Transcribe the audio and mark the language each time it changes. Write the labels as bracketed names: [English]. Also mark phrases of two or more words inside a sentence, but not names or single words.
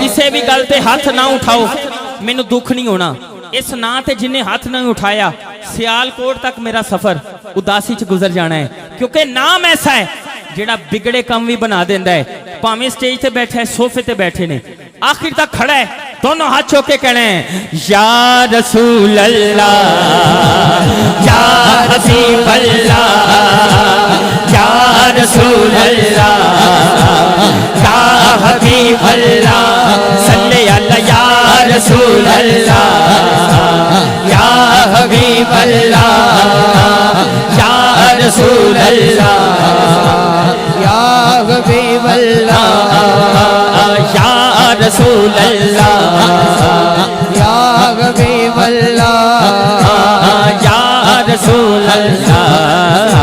[Punjabi] کسی بھی گل تے ہاتھ نہ اٹھاؤ، مینوں دکھ نہیں ہونا. اس ناں تے جنہاں ہاتھ نہیں اٹھایا سیالکوٹ تک میرا سفر اداسی چ گزر جانا ہے، کیونکہ نام ایسا ہے جیہڑا بگڑے کم بھی بنا دیندا ہے. بھاویں سٹیج تے بیٹھا ہے، صوفے تے بیٹھے نے، آخر تک کھڑا ہے, دونوں ہاتھ چوکے کہنا ہے [Arabic] يا رسول الله يا حبيب الله يا رسول الله يا حبيب الله صلِّ على يا رسول الله يا حبيب الله يا رسول الله يا حبيب الله يا رسول الله يا حبيب الله يا رسول الله